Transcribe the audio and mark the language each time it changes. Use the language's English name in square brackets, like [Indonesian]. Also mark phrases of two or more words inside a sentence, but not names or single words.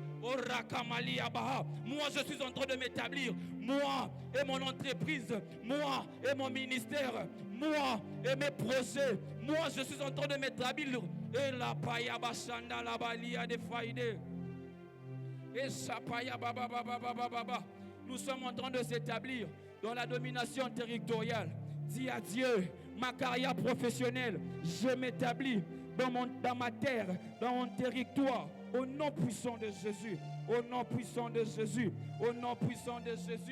[French] Moi, je suis en train de m'établir. Moi et mon entreprise, moi et mon ministère, moi et mes projets. Moi, je suis en train de m'établir. Et la paya bashanda la balia de faide. Et sapaya baba baba baba baba. Nous sommes en train de s'établir dans la domination territoriale. Dis à Dieu, ma carrière professionnelle, je m'établis dans ma terre, dans mon territoire. Au nom puissant de Jésus, au nom puissant de Jésus, au nom puissant de Jésus.